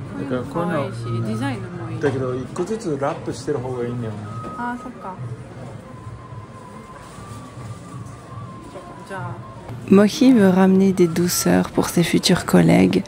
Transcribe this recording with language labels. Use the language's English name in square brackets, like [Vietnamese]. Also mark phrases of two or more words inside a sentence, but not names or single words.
[Japanese] かこういうの可愛いし、デザインもいい。だけど一個ずつラップしてる方がいいんだよね。あー、そっか。 [French] Mohi veut ramener des douceurs pour ses futurs collègues.